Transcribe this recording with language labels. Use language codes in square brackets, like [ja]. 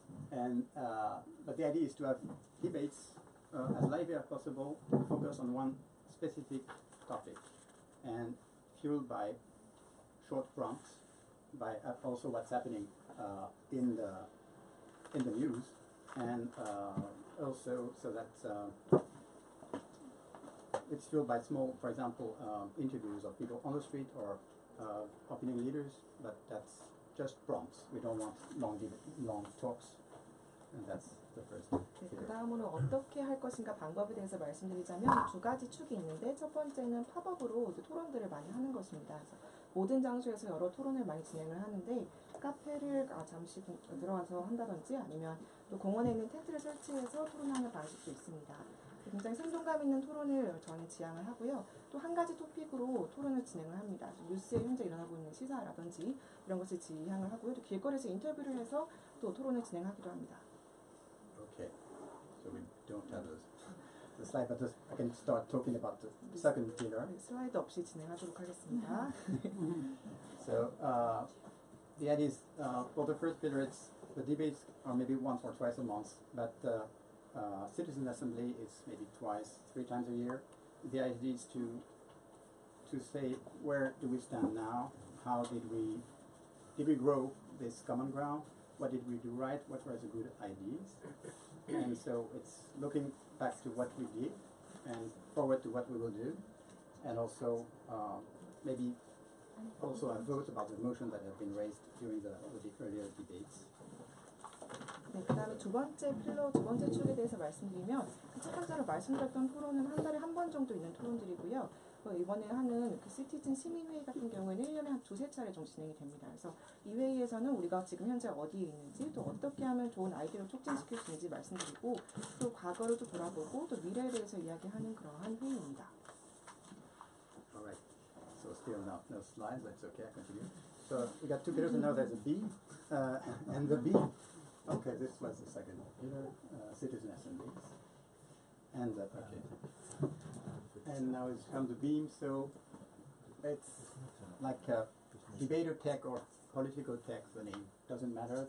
[en] And but the idea is to have debates as lively as possible, focus on one specific topic, and fueled by short prompts, by also what's happening in the news, and also so that it's fueled by small, for example, interviews of people on the street or opinion leaders, but that's just prompts. We don't want long talks, and that's the first. [ko] 네, 그 다음으로 어떻게 할 것인가 방법에 대해서 말씀드리자면 2가지 축이 있는데 첫 번째는 팝업으로 토론들을 많이 하는 것입니다. 그래서 모든 장소에서 여러 토론을 많이 진행을 하는데 카페를 잠시 들어가서 한다든지 아니면 또 공원에 있는 텐트를 설치해서 토론하는 방식도 있습니다. 굉장히 생동감 있는 토론을 저는 지향을 하고요. 또 한 가지 토픽으로 토론을 진행을 합니다. 뉴스에 현재 일어나고 있는 시사라든지 이런 것을 지향을 하고요. 또 길거리에서 인터뷰를 해서 또 토론을 진행하기도 합니다. [en] Okay, so we don't have the slide, but I can start talking about the second pillar. [ko] 네, 슬라이드 없이 진행하도록 하겠습니다. [en] So the idea is for the first pillar, the debates are maybe once or twice a month, but citizen assembly is maybe 3 times a year. The idea is to say where do we stand now? How did we grow this common ground? What did we do right? What were the good ideas? And so it's looking back to what we did and forward to what we will do, and also maybe also a vote about the motion that have been raised during the earlier debates. [ko] 네, 그 다음에 두 번째 축에 대해서 말씀드리면 첫 번째로 말씀드렸던 토론은 한 달에 한 번 정도 있는 토론들이고요. 이번에 하는 그 시티즌 시민회의 같은 경우에는 1년에 한 2-3차례 정도 진행이 됩니다. 그래서 이 회의에서는 우리가 지금 현재 어디에 있는지 또 어떻게 하면 좋은 아이디어를 촉진시킬 수 있는지 말씀드리고 또 과거를 또 돌아보고 또 미래에 대해서 이야기하는 그러한 회의입니다. [en] Alright, so still no slides, that's okay, I continue. So we got 2 pillars and now there's a B, and the B, okay, this was the second pillar, citizen assemblies. And okay. And now it's come to beam, so it's like a debater tech or political tech, the name doesn't matter.